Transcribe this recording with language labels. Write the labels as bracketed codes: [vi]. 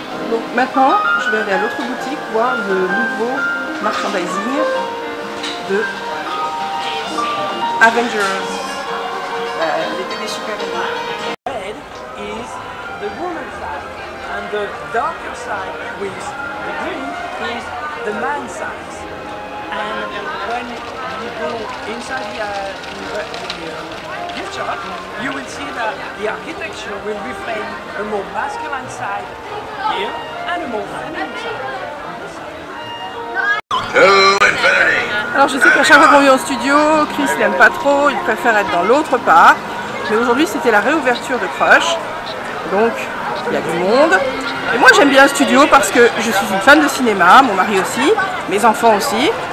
[fr] Donc maintenant, je vais aller à l'autre boutique voir le nouveau merchandising de Avengers. L'été des super-héros. [en] Red is the woman's side, and the darker side with the green is the man's side. And when you go inside the gift shop, you will see that the architecture will reflect a more masculine side here and a more feminine side. [fr] Alors je sais qu'à chaque fois qu'on vient au studio, Chris n'aime pas trop, il préfère être dans l'autre part. Mais aujourd'hui c'était la réouverture de Crush, donc il y a du monde. Et moi j'aime bien le studio parce que je suis une fan de cinéma, mon mari aussi, mes enfants aussi.